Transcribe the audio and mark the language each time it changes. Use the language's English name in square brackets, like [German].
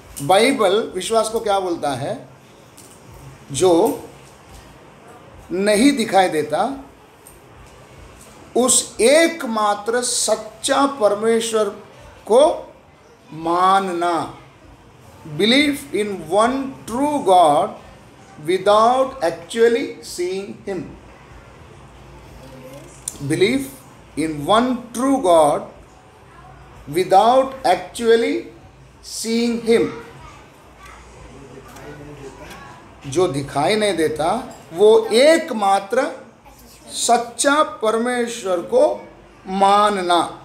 [Hindi] Bible विश्वास को क्या बोलता है? जो नहीं दिखाई देता, उस एकमात्र सच्चा परमेश्वर को मानना। [English] Believe in one true God without actually seeing him. Believe in one true God without actually seeing him. [Hindi] जो दिखाई नहीं देता, वो एकमात्र सच्चा परमेश्वर को मानना।